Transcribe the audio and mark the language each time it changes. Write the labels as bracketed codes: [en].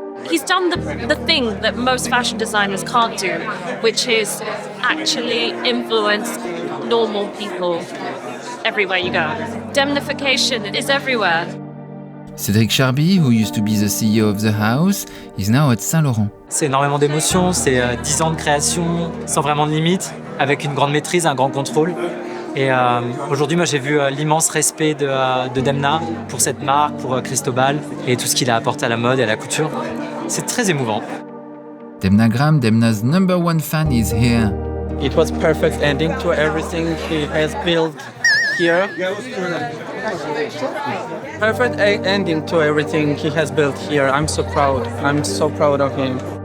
[en] He's done the thing that most fashion designers can't do, which is actually influence normal people everywhere you go. Demnification is everywhere. Cédric Charby, who used to be the CEO of the house, is now at Saint-Laurent. [fr] C'est énormément d'émotions, c'est 10 ans de création, sans vraiment de limite, avec une grande maîtrise, un grand contrôle. Et aujourd'hui, moi, j'ai vu l'immense respect de Demna pour cette marque, pour Cristobal, et tout ce qu'il a apporté à la mode et à la couture. C'est très émouvant. [en] Demna Graham, Demna's #1 fan, is here. It was perfect ending to everything he has built here. Perfect ending to everything he has built here. I'm so proud. I'm so proud of him.